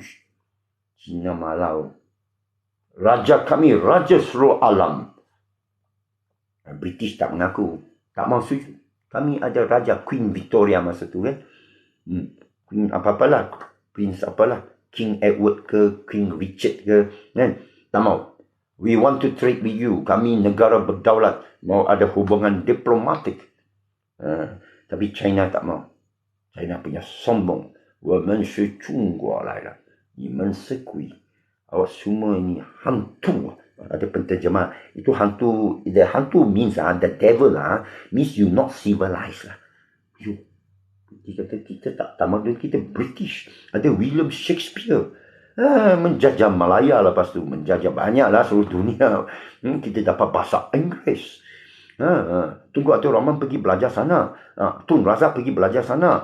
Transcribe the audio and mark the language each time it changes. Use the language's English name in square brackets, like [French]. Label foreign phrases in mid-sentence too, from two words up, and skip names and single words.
[Malay] Cina malau. Raja kami. Raja seluruh alam. British tak mengaku. Tak mau sujud. Kami ada raja. Queen Victoria masa tu kan. Queen apa-apalah. Prince apalah. King Edward ke. King Richard ke. Kan? Tak mau. [English] We want to trade with you. [Malay] Kami negara berdaulat. Mau ada hubungan diplomatik. Tapi China tak mau. China punya sombong. [Chinese] 我们是中国来了. 你们是鬼. [Malay] Awak semua ini hantu. Ada penterjemah. Itu hantu. [English] The hantu means the devil means you not civilized lah. [Malay] You. Kita tak tamadun. Kita British. Ada William Shakespeare. Menjajah Malaya lepas tu. Menjajah banyak lah seluruh dunia. Kita dapat bahasa Inggeris. Tunggu Atuk Rahman pergi belajar sana. Tun Razak pergi belajar sana.